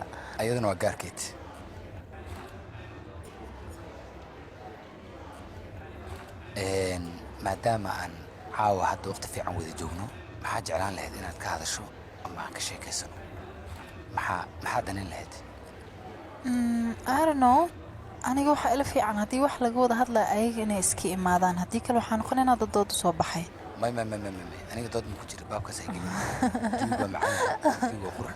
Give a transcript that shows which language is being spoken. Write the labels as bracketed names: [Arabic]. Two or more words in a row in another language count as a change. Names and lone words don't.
[Somali] ayaduna waa gaarkeed maadaama aan caawa hadda waqti fiican wada joogno maxaa jeclaan lahayd inaad ka hadasho ama aan ka sheekaysano maxaa danin lahayd [English] I don't know [Somali] aniga waxaa ila fiican haddii wax laga wada hadlaya ayaga inay iska imaadaan haddii kale waxaa noqon inaad dooda soo baxay may aniga dood ma ku jira baabkaas ay gelin jawiga waa macaan jawiga waa qurux